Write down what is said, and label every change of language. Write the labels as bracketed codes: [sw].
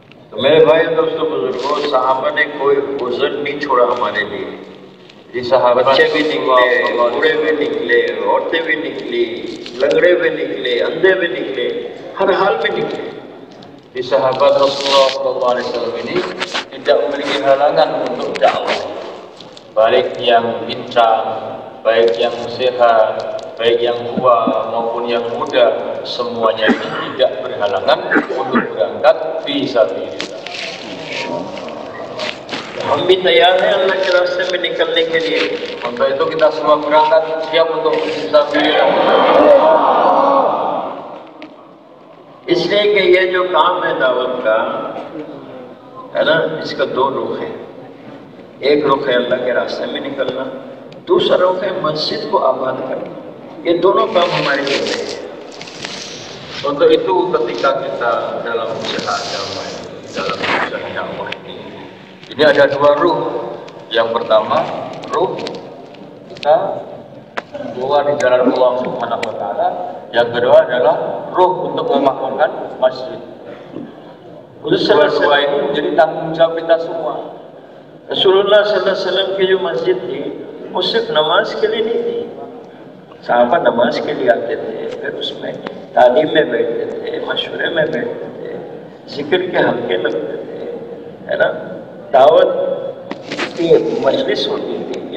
[hi] तो मेरे भाई दोस्तों बुजुर्गों, साहबा ने कोई गुजर नहीं छोड़ा हमारे लिए. बच्चे भी निकले, बूढ़े भी निकले, औरतें भी निकली, लंगड़े भी निकले, अंधे भी निकले, हर हाल में निकले. [id] Di sahabat Rasulullah SAW ini tidak memiliki halangan untuk dakwah, baik yang pincang, baik yang sehat, baik yang tua maupun yang muda, semuanya ini tidak berhalangan untuk berangkat fi sabilillah. [hi] हम भी तैयार हैं अल्लाह के रास्ते में निकलने के लिए. [id] Untuk itu kita semua berangkat siap untuk fisabilillah. [hi] इसलिए कि ये जो काम है दावत का, है ना, इसका दो रुख है. एक रुख है अल्लाह के रास्ते में निकलना, दूसरा रुख है मस्जिद को आबाद करना. ये दोनों काम हमारे लिए हैं. [id] Untuk itu ketika kita dalam usaha damai, dalam usaha dakwah ini ada dua ruh. Yang pertama, ruh kita keluar di jalan Allah Subhanahu wa taala. Yang kedua adalah ruh untuk memakmurkan masjid. Dua ini menjadi tanggung jawab kita semua. [hi] रसूलुल्लाह सल्लल्लाहु अलैहि वसल्लम की जो मस्जिद थी वो सिर्फ नमाज के लिए नहीं थी. साहबा नमाज के लिए आते थे, फिर उसमें तालीम में बैठते थे, मशवरे में बैठते थे, जिक्र के हल्के लगते थे, है ना, दावत की मजलिस होती थी.